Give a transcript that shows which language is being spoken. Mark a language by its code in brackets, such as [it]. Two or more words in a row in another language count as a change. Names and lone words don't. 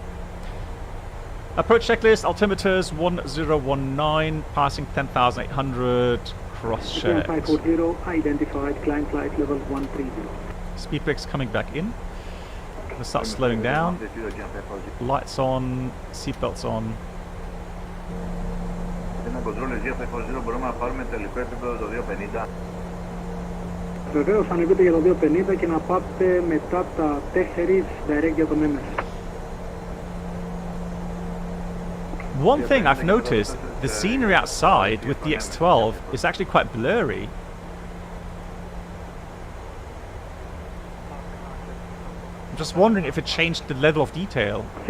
[en] Approach checklist, altimeters 1019, passing 10,800, cross-checked. 540, identified, climb flight level 130. Speed brakes coming back in. Let's start slowing down. Lights on, seatbelts on. [el] Βεβαίως ανεβείτε για το 250 και να πάτε μετά τα 4 direct για τον MS. [en] One thing I've noticed, the scenery outside with the X12 is actually quite blurry. I'm just wondering if it changed the level of detail.